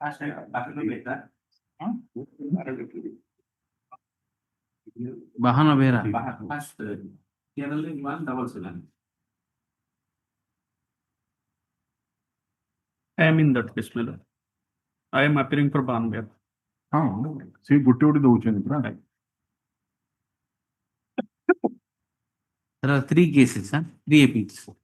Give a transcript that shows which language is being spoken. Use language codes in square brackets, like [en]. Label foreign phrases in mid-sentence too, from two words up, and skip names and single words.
[en] Bahana Behra. I am in that case, my lord. I am appearing for Banbir. [or] ହଁ ସେ ଗୋଟେ ଗୋଟେ ଦଉଛନ୍ତି ପୁରା [en] There are 3 cases, huh? 3 appeals.